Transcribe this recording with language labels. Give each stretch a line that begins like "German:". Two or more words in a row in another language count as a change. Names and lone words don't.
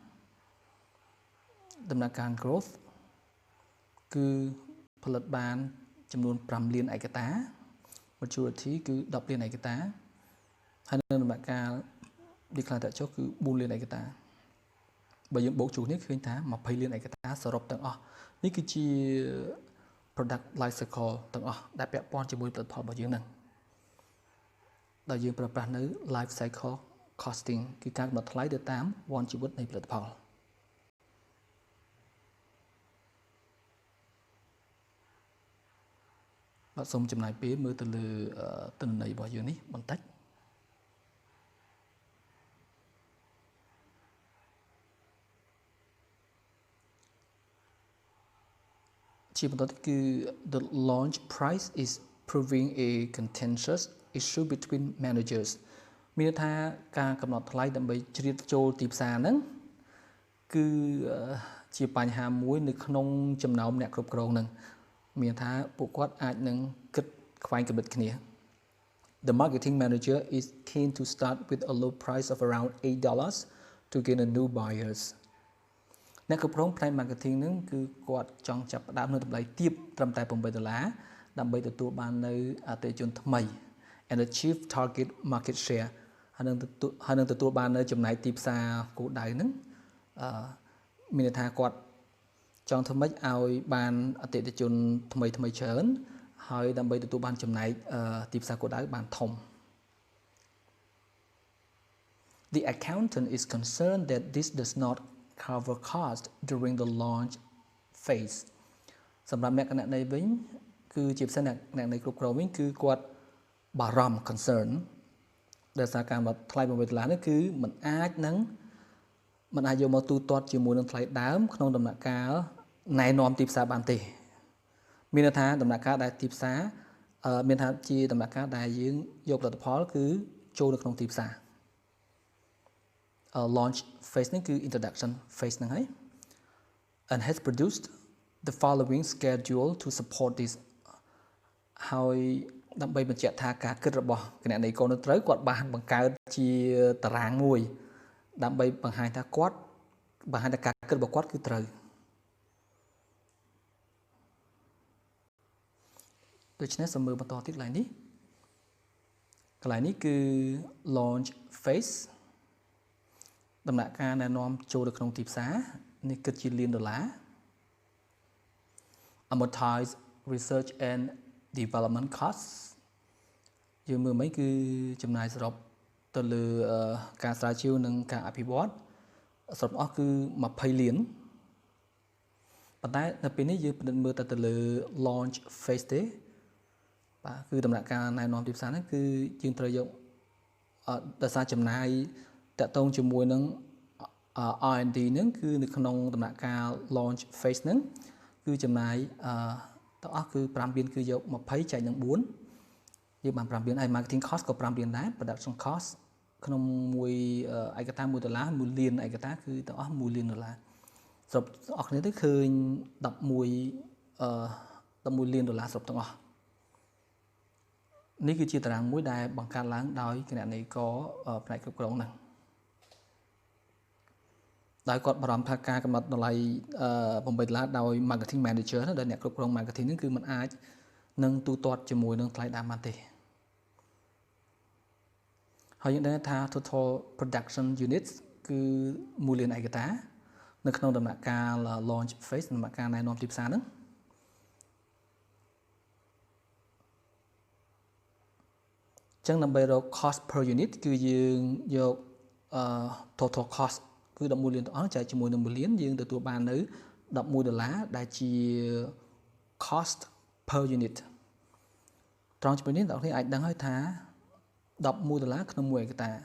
Khmer: ដំណាក់កាល growth គឺផលិតបានចំនួន5លានឯកតា maturity គឺ10លានឯកតា ហើយនៅដំណាក់កាល decline ធ្លាក់ចុះគឺ4លានឯកតាបើយើងបូកជួរគ្នាឃើញថា20លានឯកតាសរុបទាំងអស់នេះគឺជា
English: product life cycle
Khmer: ទាំងអស់ដែលពាក់ព័ន្ធជាមួយផលិតផលរបស់យើងហ្នឹងដែលយើងប្រើប្រាស់នៅ
English: Lifecycle Costing
Khmer: គឺការកំណត់ថ្លៃទៅតាមវដ្តជីវិតនៃផលិតផល បាទសូមចំណាយពេលមើលទៅលើទិន្នន័យរបស់យើងនេះបន្តិចជាបន្តទៀតគឺ
English: the launch price is proving a contentious issue between managers
Khmer: មានន័យថាការកំណត់ថ្លៃដើម្បីជ្រៀតចូលទីផ្សារហ្នឹង គឺជាបញ្ហាមួយនៅក្នុងចំណោមអ្នកគ្រប់គ្រងហ្នឹងមានថាពួកគាត់អាចនឹងគិតខ្វែងគំនិតគ្នា
English: The marketing manager is keen to start with a low price of around $8 to gain a new buyers
Khmer: អ្នកគ្រប់គ្រងផ្នែក marketing ហ្នឹងគឺគាត់ចង់ចាប់ផ្ដើមនៅតម្លៃទាបត្រឹមតែ$8ដើម្បីទទួលបាននៅអតិថិជនថ្មី
English: and achieve target market share
Khmer: ហើយនឹងទទួលបាននៅចំណែកទីផ្សារគោលដៅហ្នឹងមានន័យថាគាត់ចង់ធ្វើម៉េចឲ្យបានអតិថិជនថ្មីច្រើនហើយដើម្បីទទួលបានចំណែកទីផ្សារគោលដៅបានធំ
English: The accountant is concerned that this does not cover cost during the launch phase
Khmer: សម្រាប់អ្នកគណនេយ្យវិញគឺជា ផ្សេងអ្នកនៃគ្រប់គ្រងវិញគឺគាត់បារម្ភ concern ដែលសារការមកថ្លៃ$8នេះគឺมันអាចយកមកទូទាត់ជាមួយនឹងថ្លៃដើមក្នុងដំណាក់កាលណែនាំទីផ្សារបានទេមានន័យថាដំណាក់កាលដែលទីផ្សារមានថាជាដំណាក់កាលដែលយើងយកផលិតផលគឺចូលនៅក្នុងទីផ្សារ
English: launch phase
Khmer: នេះគឺ
English: introduction phase
Khmer: ហ្នឹងហើយ
English: and has produced the following schedule to support this
Khmer: ហើយដើម្បីបញ្ជាក់ថាការគិតរបស់គណនេយ្យករនៅត្រូវគាត់បានបង្កើតជាតារាងមួយដើម្បីបង្ហាញថាការគិតរបស់គាត់គឺត្រូវ ដូច្នេះសូមមើលបន្តទៀតកន្លែងនេះគឺ
English: launch phase
Khmer: ដំណាក់កាលណែនាំចូលទៅក្នុងទីផ្សារនេះគិតជាលាន
English: $amortize research and development costs
Khmer: យើងមើលមិញគឺចំណាយសរុបទៅលើការស្រាវជ្រាវនិងការអភិវឌ្ឍសរុបអស់គឺ$20 លាន ប៉ុន្តែនៅពេលនេះយើងពិនិត្យមើលទៅលើ
English: launch phase
Khmer: ទេបាទគឺដំណាក់កាលណែនាំទីផ្សារហ្នឹងគឺយើង ត្រូវយកដោយសារចំណាយតាក់ទងជាមួយនឹង R&D ហ្នឹងគឺនៅក្នុងដំណាក់កាល
English: launch phase
Khmer: ហ្នឹងគឺចំណាយទាំងអស់គឺ$5 លានគឺយក20ចែកនឹង4យើងបាន$5 លានហើយ
English: marketing cost
Khmer: ក៏$5 លានដែរ
English: production cost
Khmer: ក្នុងមួយឯកតា$1 1លានឯកតាគឺទាំងអស់$1 លានសរុបអស់គ្នាទៅឃើញ $11 លានសរុបទាំងអស់នេះគឺជាតារាងមួយដែលបង្កើតឡើងដោយគណនេយ្យករផ្នែកគ្រប់គ្រងហ្នឹងដោយគាត់បារម្ភថាការកំណត់តម្លៃ$8ដោយ
English: marketing manager
Khmer: ដែលអ្នកគ្រប់គ្រង marketing ហ្នឹងគឺมันអាចនឹងទូទាត់ជាមួយនឹងថ្លៃដើមបានទេ ហើយយើងដឹងថា
English: total production units
Khmer: គឺ1 លានឯកតានៅក្នុងដំណាក់កាល
English: launch phase
Khmer: ដំណាក់កាលណែនាំទីផ្សារហ្នឹង ចឹងដើម្បីរក
English: cost per unit
Khmer: គឺយើងយក
English: total cost
Khmer: គឺ$11 លានទាំងអស់ចែកជាមួយនឹង$1 លានយើងទទួលបាននៅ$11ដែលជា
English: cost per unit
Khmer: ត្រង់ចំណុចនេះអ្នកនរអាចដឹងហើយថា$11ក្នុង1ឯកតា